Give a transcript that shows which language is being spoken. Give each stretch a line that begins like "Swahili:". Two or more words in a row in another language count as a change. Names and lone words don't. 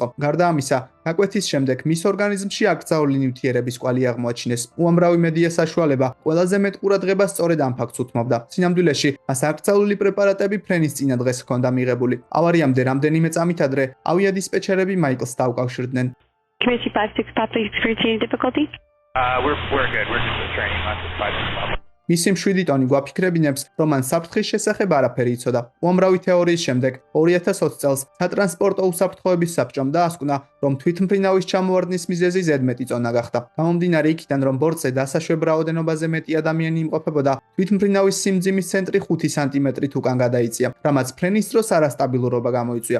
Georgian: გარდა ამისა, გაკვეთის შემდეგ მის ორგანიზმში აკრძალული ნივთიერების კვალი აღმოაჩინეს. უამრავი მედია საშუალება ყველაზე მეტ ყურადღებას სწორედ ამ ფაქტს უთმობდა. სინამდვილეში, მას აკრძალული პრეპარატები ფრენის წინა დღეს ჰქონდა მიღებული. ავარიამდე რამდენიმე წამით ადრე ავიადისპეჩერები მაიკლს დაუკავშირდნენ.
English: Community 56 Papa experiencing any difficulty? We're good. We're just training on the 5.
Georgian: მისი 7 ტონი გვაფიქრებინებს, რომ მან საფრთხის შესახებ არაფერი იცოდა. უამრავი თეორიის შემდეგ 2020 წელს სატრანსპორტო უსაფრთხოების საბჭომ დაასკვნა, რომ თვითმფრინავის ჩამოვარდნის მიზეზი ზედმეტი წონა გახდა. გამომდინარე იქიდან, რომ ბორტზე დასაშვებ რაოდენობაზე მეტი ადამიანი იმყოფებოდა, თვითმფრინავის სიმძიმის ცენტრი 5 სანტიმეტრით უკან გადაიწია, რამაც ფრენის დროს არასტაბილურობა გამოიწვია.